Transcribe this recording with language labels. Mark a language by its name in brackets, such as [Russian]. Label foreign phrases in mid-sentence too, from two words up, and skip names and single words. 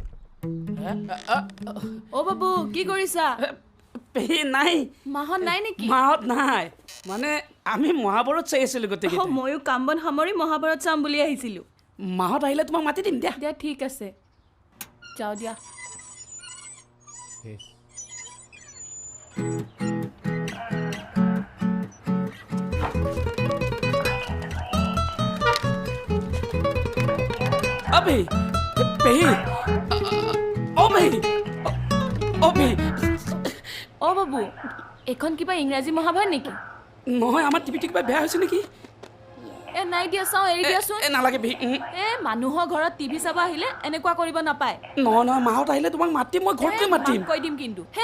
[Assamese] অ' বাবু কি কৰিছা পেহী নাই মাহত নাই নেকি মাহত নাই মানে আমি মহাভাৰত চাই আছিলোঁ গোটেই ময়ো কাম বন সামৰি মহাভাৰত চাম বুলি আহিছিলোঁ মাহত আহিলে তোমাক মাতি দিম দিয়া দিয়া ঠিক আছে যাওঁ দিয়া অবে পেহী অ' পেহী অ' পেহী অ বাবু এখন কিবা ইংৰাজী মহাভাৰত নেকি নহয় আমাৰ টিভিটো কিবা বেয়া হৈছে নেকি এ নাই দিয়া চাওঁ এৰি দিয়াচোন নালাগে পেহী এ মানুহৰ ঘৰত টিভি চাব আহিলে এনেকুৱা কৰিব নাপায় নহয় মাহত আহিলে তোমাক মাতিম মই ঘৰত গৈ মাতিম কৈ দিম কিন্তু হে